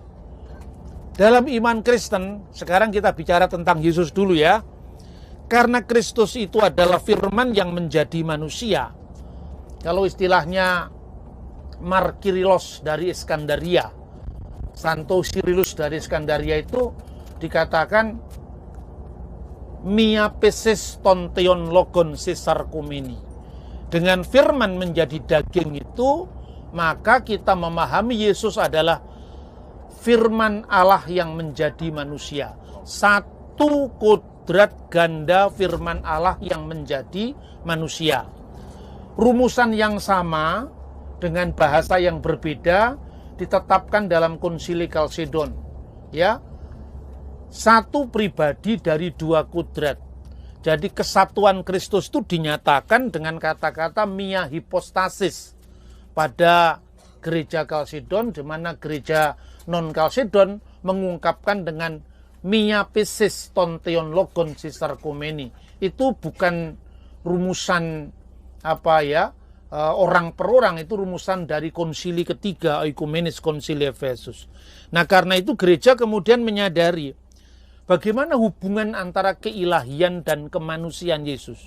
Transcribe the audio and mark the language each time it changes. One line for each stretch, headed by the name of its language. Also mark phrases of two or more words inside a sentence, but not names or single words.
Indonesian: Dalam iman Kristen, sekarang kita bicara tentang Yesus dulu ya. Karena Kristus itu adalah firman yang menjadi manusia. Kalau istilahnya Markirilos dari Iskandaria, Santo Cyrillus dari Iskandaria itu dikatakan
Greek: μία φύσις τοῦ Θεοῦ Λόγου σεσαρκωμένη.
Indonesian: Dengan firman menjadi daging itu, maka kita memahami Yesus adalah firman Allah yang menjadi manusia. Satu kodrat ganda firman Allah yang menjadi manusia. Rumusan yang sama dengan bahasa yang berbeda ditetapkan dalam Konsili Kalsedon. Ya, satu pribadi dari dua kodrat. Jadi kesatuan Kristus itu dinyatakan dengan kata-kata
Greek: μία ὑπόστασις
Indonesian: pada gereja Kalsedon, di mana gereja non Kalsedon mengungkapkan dengan
Greek: μία φύσις τοῦ Θεοῦ Λόγου σεσαρκωμένη.
Indonesian: Itu bukan rumusan orang per orang, itu rumusan dari konsili ketiga Oikumenis Konsili Efesus. Nah karena itu gereja kemudian menyadari bagaimana hubungan antara keilahian dan kemanusiaan Yesus.